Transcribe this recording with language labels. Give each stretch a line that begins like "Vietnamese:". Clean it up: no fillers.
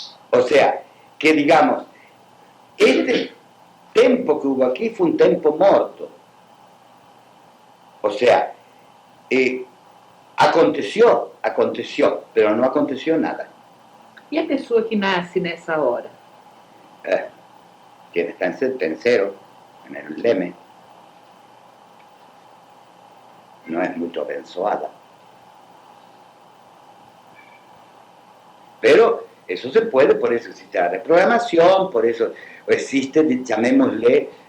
Spanish: O sea, que digamos, este tempo que hubo aquí fue un
Portuguese: tempo morto.
Spanish: O sea, aconteció, pero no aconteció nada.
Portuguese: E a pessoa que nasce nessa hora?
Spanish: Quien está en cero, en el leme, no es mucho abençoada. Pero eso se puede, por eso existe la reprogramación, por eso existe, llamémosle,